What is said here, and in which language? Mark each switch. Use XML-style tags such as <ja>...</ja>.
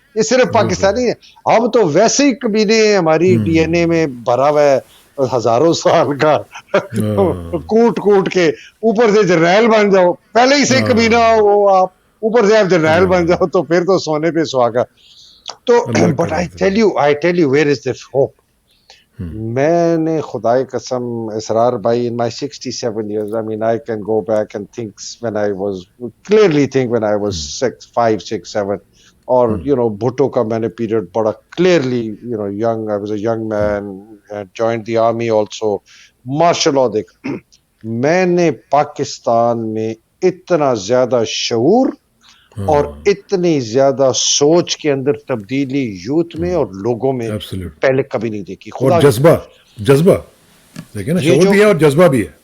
<ur>یہ صرف پاکستانی ہے, ہم تو ویسے ہی کمینے ہیں, ہماری ڈی این اے میں بھرا ہوا ہے ہزاروں سال کا کوٹ کے. اوپر سے جرنیل بن جاؤ, پہلے ہی سے کمینہ ہو آپ, اوپر سے آپ جرنیل بن جاؤ تو پھر تو سونے پہ سہاگا.</ur> <en>تو but I tell you where is the hope.</en> <ur>میں نے خدائے قسم اسرار بھائی</ur> <en>in my 67 years, I mean I can go back and think when I was clearly think when I was 5, 6, 7 or you know</en> <ur>bhutto ka maine period bada clearly,</ur> <en>you know, young, I was a young man, joined the army also.</en> <ur>mashallah dekh میں نے پاکستان میں اتنا زیادہ شعور اور اتنی زیادہ سوچ کے اندر تبدیلی یوتھ میں اور لوگوں میں پہلے کبھی نہیں دیکھی. اور جذبہ دیکھیں نا, شعور بھی ہے اور جذبہ بھی ہے.</ur>